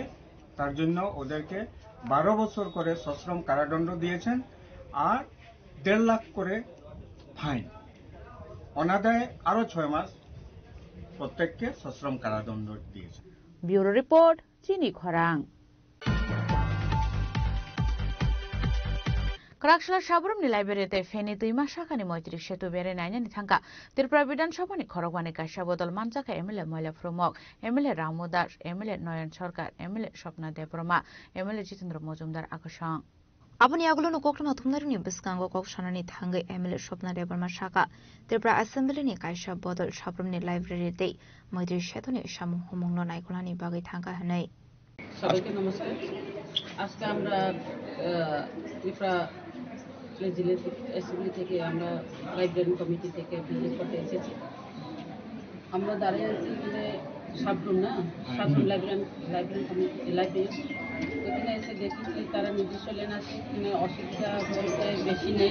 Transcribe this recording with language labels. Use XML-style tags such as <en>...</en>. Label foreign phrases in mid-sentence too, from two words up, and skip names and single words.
<bn>তার জন্য ওদেরকে 12 বছর করে সশ্রম কারাদণ্ড দিয়েছেন আর 1.5 লাখ করে ফাইন, অনাদায়ে আরো 6 মাস প্রত্যেককে সশ্রম কারাদণ্ড দিয়েছে। ব্যুরো রিপোর্ট, চিনি খরাং।</bn> <trp>Karakshla Shabrum ni library feni tuima shakani moitrik setu bere naina ni thangka Tripura Bidhan Sabha ni khorogwani kaisha bodol manjaka MLA Moila Fromok, MLA Ramu Das, MLA Noyan Sarkar, MLA Swapna Debroma, MLA Jitendra Mojumdar akashang. Aboni agulo no kokna thumnari ni biskango kok shanani thangai MLA Swapna Debroma shaka Tripura Assembly ni kaisha bodol Shabrum ni library te moitrik setu ni shamu humungno naikolani bagai thangka hanai.</trp> <bn>সবাইকে নমস্কার। আজকে আমরা ত্রিপুরা লেজিসলেটিভ অ্যাসেম্বলি থেকে আমরা</bn> <en>library committee</en> <bn>থেকে ভিজিট করতে এসেছি। আমরা দাঁড়িয়ে আছি যে সাবরুম</bn> <en>library committee</en> <bn>লাইব্রেরি, ওখানে এসে দেখেছি তারা নিজস্ব লেন আছে, এখানে অসুবিধা বলতে বেশি নেই।</bn>